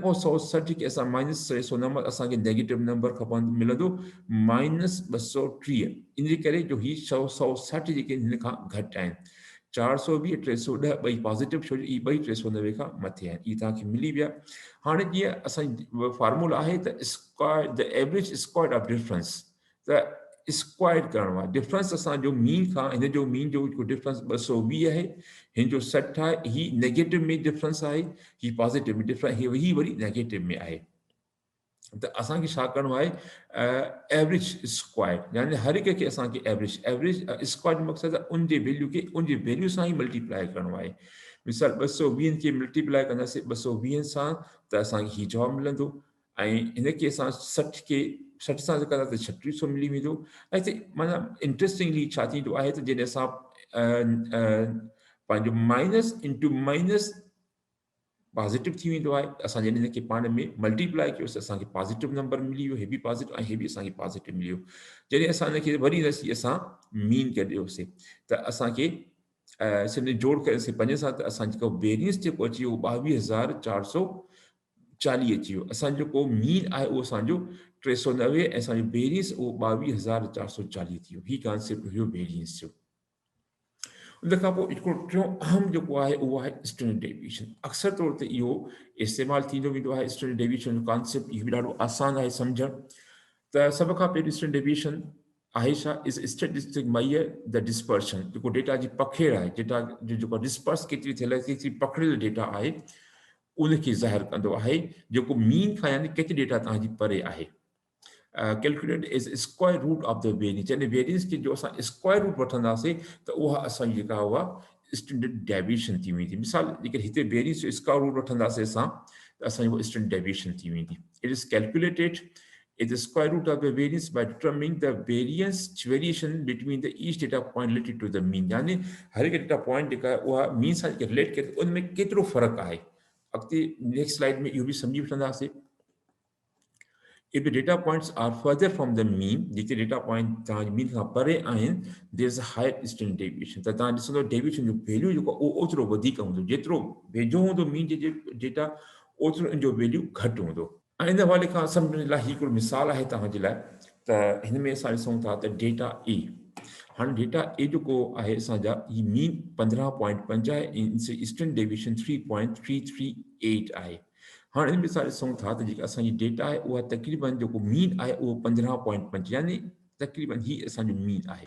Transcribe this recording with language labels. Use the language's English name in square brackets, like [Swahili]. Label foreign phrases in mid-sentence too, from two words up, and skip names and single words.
[Sindhi] पोइ 160 खे असां माइनस 390 असांखे नेगेटिव नंबर खपंदो मिलंदो माइनस 230 इन करे जो ही 160 जेके हिन खां घटि आहिनि 420 310 ॿई पॉज़िटिव छो जो ई ॿई 390 खां मथे आहिनि इहे तव्हांखे मिली विया हाणे जीअं असांजी फार्मूला आहे त [English] square the average square of difference [Sindhi] त स्क्वायर करणो आहे डिफरेंस असांजो मीन खां हिन जो मीन जो जेको डिफरेंस 220 आहे हिन जो 60 आहे ही नेगेटिव में डिफरेंस आहे ही पॉज़िटिव में डिफरेंस ही वरी नेगेटिव में आहे त असांखे छा करिणो आहे [English] average square [Sindhi] यानी हर हिक खे असांखे [English] average square [Sindhi] जो मक़सदु आहे उन जे वैल्यू खे उन जे वैल्यू सां ई मल्टीप्लाई करिणो आहे मिसाल 220 खे मल्टीप्लाई कंदासीं 220 सां त असांखे हीउ जवाबु मिलंदो ऐं हिनखे असां 60 खे 60 सां कंदासीं त 3600 मिली वेंदो ऐं हिते माना इंट्रस्टिंगली छा थींदो आहे त जॾहिं असां पंहिंजो [English] minus into minus [Sindhi] पॉज़िटिव थी वेंदो आहे असां जॾहिं हिनखे पाण में मल्टीप्लाई कयोसीं असांखे [English] positive number [Sindhi] मिली वियो हे बि पॉज़िटिव ऐं हे बि असांखे पॉज़िटिव मिली वियो जॾहिं असां हिनखे वरी रसी असां मीन कढियोसीं त असांखे सिंध जोड़ कयोसीं 5 सां त असां जेको वेरियंस जेको अची वियो 22,440 अची वियो असांजो जेको मीन आहे उहो असांजो 390 ऐं असांजो वेरियंस उहो 22,440 थी वियो हीउ कॉन्सेप्ट हुयो वेरियंस जो उन खां पोइ हिकिड़ो टियों अहम जेको आहे उहो आहे [English] standard deviation [Sindhi] अक्सर तौर ते इहो इस्तेमालु थींदो वेंदो आहे [English] standard deviation [Sindhi] जो कॉन्सेप्ट इहो बि ॾाढो आसानु आहे सम्झणु त सभ खां पहिरीं [English] standard deviation [Sindhi] आहे छा [English] is statistic mayer the dispersion [Sindhi] जेको डेटा जी पखेड़ आहे डेटा जो जेको डिस्पर्स केतिरी थियल आहे केतिरी पखिड़ियल डेटा आहे उनखे ज़ाहिर कंदो आहे जेको मीन खां यानी केतिरी डेटा तव्हांजी परे आहे [English] calculate is square root of the variance [Sindhi] यानी वेरियंस खे जो असां [English] square root [Sindhi] वठंदासीं त उहा असांजी जेका उहा [English] standard deviation [Sindhi] थी वेंदी मिसाल जेकर हिते वेरियंस जो स्क्वायर [English] रूट [Sindhi] वठंदासीं असां त असांजी उहा [English] standard deviation [Sindhi] थी वेंदी [English] it is calculated is the square root of the variance by determining the variation between the each data point related to the mean [Sindhi] यानी हर एक [English] data point [Sindhi] जेका उहा मीन सां रिलेट करे उनमें केतिरो फ़र्क़ु आहे अॻिते [English] next slide [Sindhi] में इहो बि सम्झी वठंदासीं [English] If the data points are further from the mean, [Sindhi] जेके डेटा पॉइंट तव्हांजे मीन खां परे आहिनि [English] there is a higher standard deviation [Sindhi] त तव्हां ॾिसंदो डेविएशन जो वैल्यू जेको उहो ओतिरो वधीक हूंदो जेतिरो वेझो हूंदो मीन जे डेटा ओतिरो इन जो वैल्यू घटि हूंदो ऐं इन हवाले खां सम्झण लाइ हिकिड़ो मिसाल आहे तव्हांजे लाइ त हिन में असां ॾिसूं था त डेटा ए हाणे डेटा ए जेको आहे असांजा ही मीन 15.5 आहे ऐं [English] standard deviation [Sindhi] 3.338 आहे हाणे इन में असां ॾिसूं था त जेका असांजी डेटा आहे उहा तक़रीबन जेको मीन आहे उहो 15.5 यानी तक़रीबन ही असांजो मीन आहे।